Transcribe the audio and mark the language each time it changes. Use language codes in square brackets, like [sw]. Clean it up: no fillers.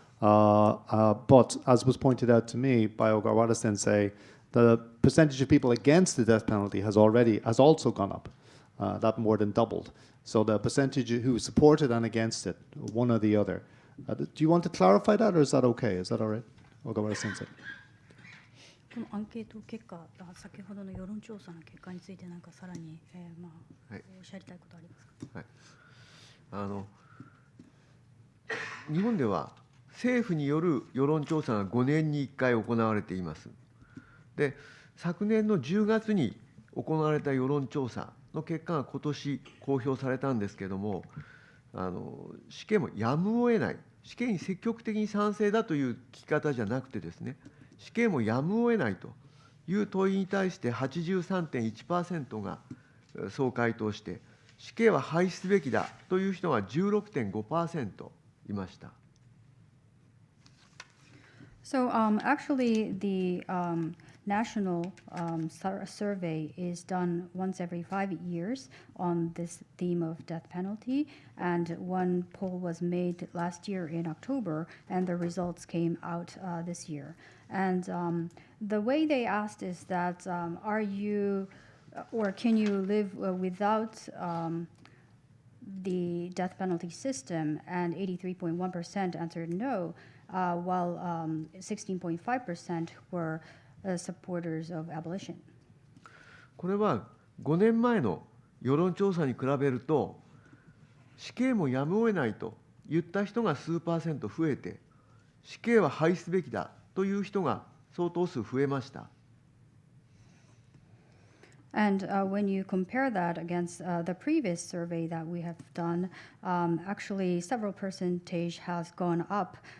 [en] But as was pointed out to me by Ogawara Sensei, the percentage of people against the death penalty has also gone up. That more than doubled. So the percentage who supported and against it, one or the other. Do you want to clarify that, or is that okay? Is that all right, Ogawara Sensei? [ja] このアンケート結果、先ほどの世論調査の結果について何かさらに、おっしゃりたいことありますか？日本では政府による世論調査が5年に1回行われています。で、昨年の10月に行われた世論調査の結果が今年公表されたんですけれども、死刑もやむを得ない、死刑に積極的に賛成だという聞き方じゃなくてですね、死刑もやむを得ないという問いに対して 83.1% がそう回答して、死刑は廃止すべきだという人が 16.5% いました。 [en] So actually, the national survey is done once every 5 years on this theme of death penalty, and one poll was made last year in October, and the results came out this year. And the way they asked is that, are you, or can you live without the death penalty system? And 83.1% answered no, while 16.5% were supporters of abolition. [ja] これは5年前の世論調査に比べると、死刑もやむを得ないと言った人が数%増えて、死刑は廃止すべきだという人が相当数増えました。 [en] And when you compare that against the previous survey that we have done, actually several percentage has gone up.